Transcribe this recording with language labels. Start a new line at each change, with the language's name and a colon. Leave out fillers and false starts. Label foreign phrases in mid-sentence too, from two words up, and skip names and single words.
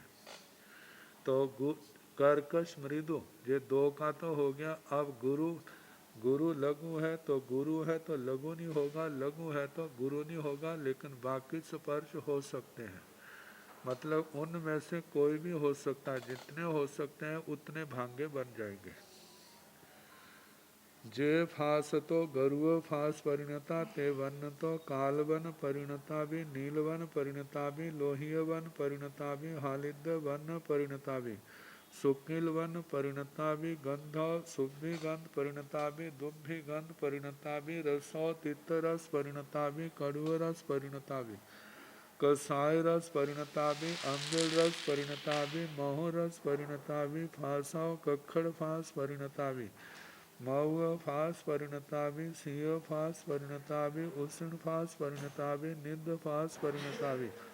Hindi: तो कर्कश मृदु ये 2 का तो हो गया। अब गुरु लघु है तो गुरु है तो लघु नहीं होगा, लघु है तो गुरु नहीं होगा, लेकिन बाकी स्पर्श हो सकते हैं। मतलब उनमें से कोई भी हो सकता है, जितने हो सकते हैं उतने भांगे बन जाएंगे।
Prakrit languages: जे फास तो गरुव फास परिणता ते वन तो कालवन परिणता भी, नीलवन परिणता भी, लोहिय वन परिणता भी, हालिद वन परिणता भी, सुकिल वन परिणता भी, गंध सुभि गंध परिणता भी, दुभि गंध परिणता भी, रसो तित रस परिणता भी, कड़ुव रस परिणता भी, कसाय रस परिणता भी, अम्बिल रस परिणता भी, महो रस परिणता भी, फासाव कक्खड़ फास परिणता भी, मऊ फास परिणता भी, सिंह फास परिणता भी, उष्ण फास परिणता भी, निध फास परिणता भी,